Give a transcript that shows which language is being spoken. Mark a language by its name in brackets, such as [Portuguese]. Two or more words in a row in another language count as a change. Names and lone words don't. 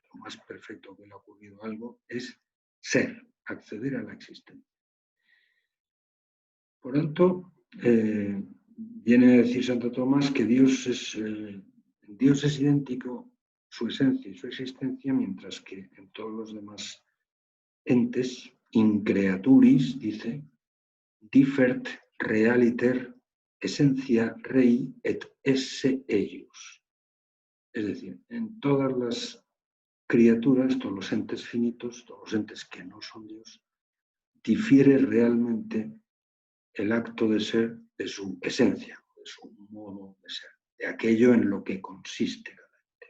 [Spanish] Lo más perfecto que le ha ocurrido a algo es ser, acceder a la existencia. Por tanto, viene a decir Santo Tomás que Dios es idéntico, su esencia y su existencia, mientras que en todos los demás entes, [Latin] in creaturis, dice, differt realiter essentia rei et esse eius. [Spanish] Es decir, en todas las criaturas, todos los entes finitos, todos los entes que no son Dios, difiere realmente el acto de ser de su esencia, de su modo de ser, de aquello en lo que consiste cada ente.